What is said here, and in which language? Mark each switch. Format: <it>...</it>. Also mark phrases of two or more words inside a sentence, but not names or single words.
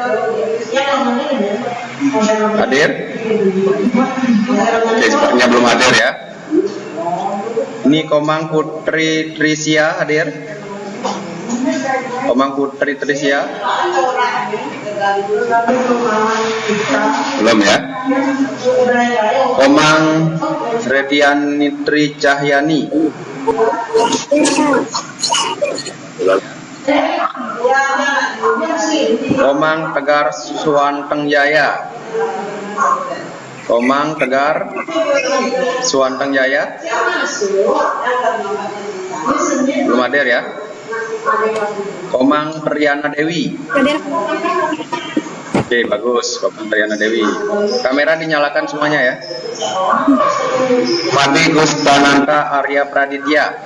<id>Hadir? Oke, sepertinya belum hadir ya. Ini Komang Putri Trisia hadir? Komang Putri Trisia? Belum ya. Komang Redianitri Cahyani. Komang Tegar Suwanteng Jaya. Komang Tegar Suwanteng Jaya. Belum hadir ya. Komang Triana Dewi. Hadir. Oke, bagus. Komang Triana Dewi. Kamera dinyalakan semuanya ya. Pati Gustananta Arya Praditya.</id>